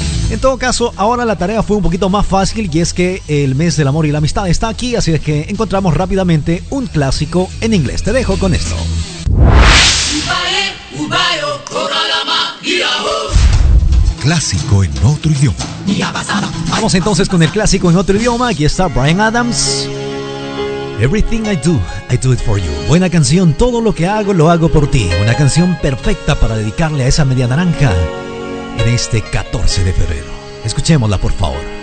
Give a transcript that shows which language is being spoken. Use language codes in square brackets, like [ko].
[es] En todo caso, ahora la tarea fue un poquito más fácil. Y es que el mes del amor y la amistad está aquí. Así es que encontramos rápidamente un clásico en inglés. Te dejo con esto. Clásico en otro idioma. Vamos entonces con el clásico en otro idioma. Aquí está Bryan Adams. [en] Everything I do it for you. [es] Buena canción, todo lo hago por ti. Una canción perfecta para dedicarle a esa media naranja en este 14 de febrero. Escuchémosla, por favor.